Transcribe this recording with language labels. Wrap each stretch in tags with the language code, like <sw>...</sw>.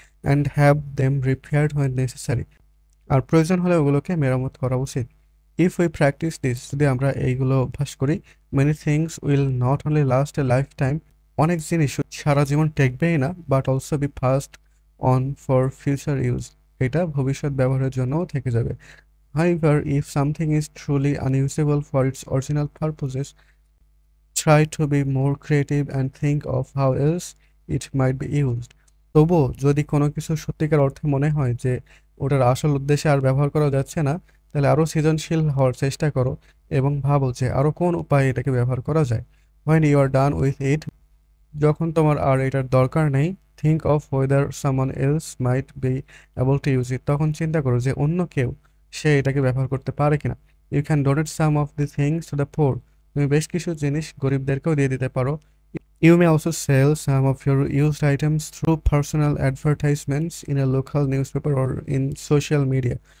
<en>and have them repaired when necessary,</en> <bn>আর প্রয়োজন হলে ওগুলোকে মেরামত করা উচিত।</bn> <en>if we practise this,</en> <bn>যদি আমরা এইগুলো অভ্যাস করি,</bn> <en>many things will not only last a lifetime,</en> <bn>অনেক জিনিস সারা জীবন টেকবেই না,</bn> <en>but also be passed on for future use,</en> <bn>এটা ভবিষ্যৎ ব্যবহারের জন্যও থেকে যাবে।</bn> <en>However, if something is truly unusable for its original purposes, try to be more creative and think of how else it might be used.</en> <bn>তবুও যদি কোনো কিছু সত্যিকার অর্থে মনে হয় যে ওটার আসল উদ্দেশ্যে আর ব্যবহার করা যাচ্ছে না, তাহলে আরও সৃজনশীল হওয়ার চেষ্টা করো এবং ভাবো যে আরও কোন উপায়ে এটাকে ব্যবহার করা যায়।</bn> <en>When you are done with it,</en> <bn>যখন তোমার আর এটার দরকার নেই,</bn> <en>think of whether someone else might be able to use it,</en> <bn>তখন চিন্তা করো যে অন্য কেউ সে এটাকে ব্যবহার করতে পারে কিনা।</bn> <en>You can donate some of the things to the poor,</en> <bn>তুমি বেশ কিছু জিনিস গরিবদেরকেও দিয়ে দিতে পারো।</bn> <en>You may also sell some of your used items through personal advertisements in a local newspaper or in social media.</en>